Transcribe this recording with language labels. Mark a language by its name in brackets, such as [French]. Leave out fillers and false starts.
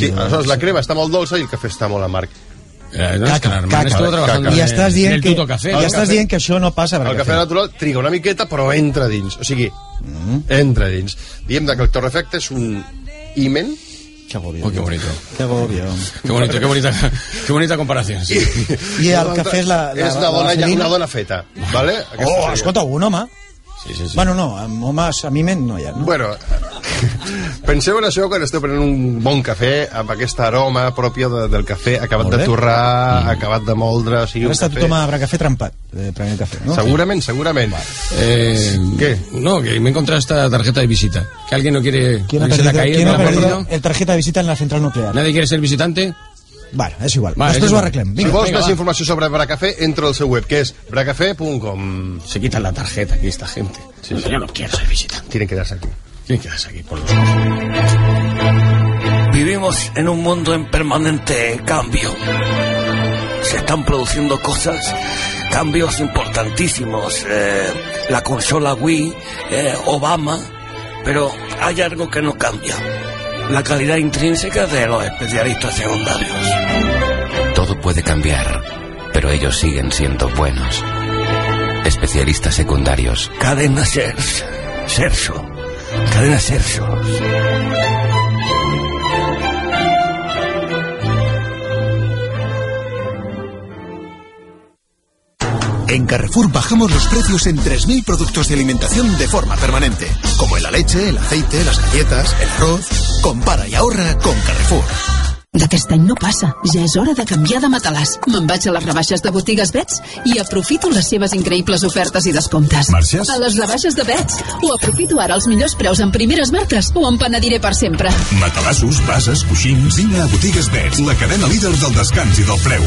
[Catalan] Sí, aleshores la crema està molt dolça i el cafè està molt amarg. Ja estàs dient que això no passa. El cafè natural triga una miqueta, però entra dins. O sigui, entra dins. Diem que el torrefacte és un himen. [Spanish] Qué bonito. Qué bonito. Qué bonito. Qué bonita comparación. Sí. [Catalan] I el cafè és la dona, la una dona feta, ¿vale? Oh, escolta, un home. Sí. Bueno, no, homes a mi ment no hi ha, no? Bueno, penseu en això quan esteu prenent un bon cafè amb aquesta aroma pròpia del cafè acabat de torrar, acabat de moldre, o sigui, ara està tothom a Bracafé trempat prenent cafè, no? Segurament. Què? [Spanish] No, que [Catalan] m'he encontrat [Spanish] esta tarjeta de visita. Que alguien no quiere... ¿Quién ha perdido el tarjeta de visita en la central nuclear? ¿Nadie quiere ser visitante? [Catalan] Bueno, és igual. Nosaltres ho arreglem. Vinga, si vols més informació sobre Bracafé, entra al seu web, que és bracafé.com. [Spanish] Se quita la tarjeta aquí, esta gente. Sí, sí. Yo no quiero ser visitante. Tienen que quedarse aquí. Por lo menos. Vivimos en un mundo en permanente cambio. Se están produciendo cosas, cambios importantísimos. La consola Wii, Obama, pero hay algo que no cambia. La calidad intrínseca de los especialistas secundarios. Todo puede cambiar, pero ellos siguen siendo buenos. Especialistas secundarios. Cadena Serso. Cadena Serso. En Carrefour bajamos los precios en 3.000 productos de alimentación de forma permanente, como la leche, el aceite, las galletas, el arroz. Compara y ahorra con Carrefour. [Catalan] D'aquest any no passa. Ja és hora de canviar de matalàs. Me'n vaig a les rebaixes de Botigues Bets i aprofito les seves increïbles ofertes i descomptes. Marxes? A les rebaixes de Bets. Ho aprofito ara als millors preus en primeres marques o em penediré per sempre. Matalassos, bases, coixins... Vine a Botigues Bets, la cadena líder del descans i del preu.